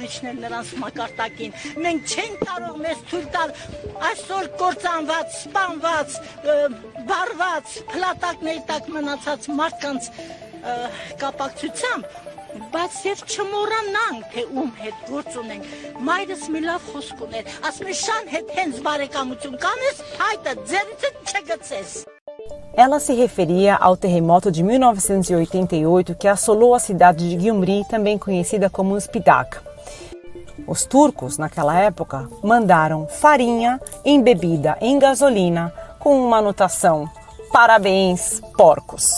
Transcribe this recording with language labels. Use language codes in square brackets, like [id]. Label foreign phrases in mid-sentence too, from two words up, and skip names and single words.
[hy] իջնել նրանց մակարդակին, մենք չենք կարող մեզ թույլ տալ այսօր կործանված, սպանված, բարված, փլատակների տակ մնացած մարդկանց կապակցությամբ, բայց եւ չմոռանանք, թե ում հետ գործ ունենք։ Մայրս մի լավ խոսք ուներ, ասում է Շան հետ հենց բարեկամություն կանես, փայտը ձեռիցդ չգցես։ [pt] Ela se referia ao terremoto de 1988 que assolou a cidade de Gyumri, também conhecida como Spitak. Os turcos, naquela época, mandaram farinha embebida em gasolina com uma anotação: parabéns, porcos.